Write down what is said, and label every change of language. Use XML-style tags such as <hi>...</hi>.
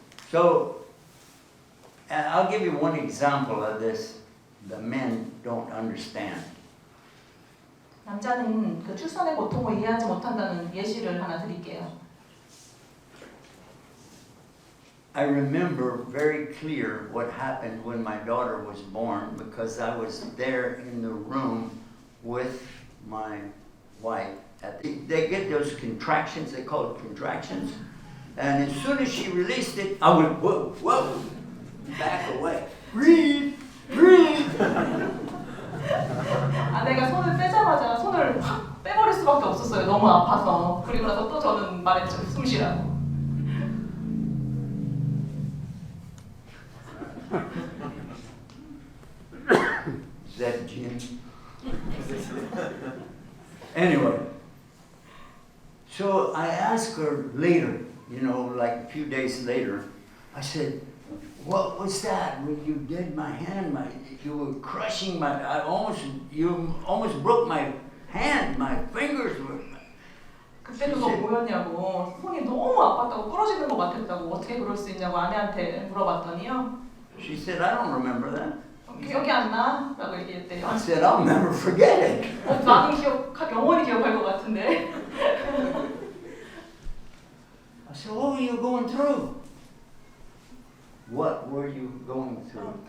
<en>So, I'll give you one example of this the men don't understand.</en> <ko>남자는 그 출산의 고통을 이해하지 못한다는 예시를 하나 드릴게요.</ko> <en>I remember very clear what happened when my daughter was born because I was there in the room with my wife. They get those contractions, they call it contractions. And as soon as she released it, I went, whoa, whoa, back away. Breathe, breathe.</en> <ko>아내가 손을 빼자마자 손을 확 빼버릴 수밖에 없었어요. 너무 아파서. 그리고 나서 또 저는 말했죠. 숨 쉬라고.</ko> <en>Is that Jim? Anyway, so I asked her later, you know, like a few days later, I said, what was that when you did my hand? You were crushing you almost broke my hand, my fingers were.</en> <ko>그때 그거 뭐였냐고. 손이 너무 아팠다고 부러지는 것 같았다고. 어떻게 그럴 수 있냐고 아내한테 물어봤더니요.</ko> <en>She said, I don't remember that.</en> <ko>기억이 안 나? 라고 얘기했대요.</ko> <en>I said, I'll never forget it.</en> <ko>나는 영원히 기억할 것 같은데.</ko> <en>I said, what were you going through? What were you going through?</en>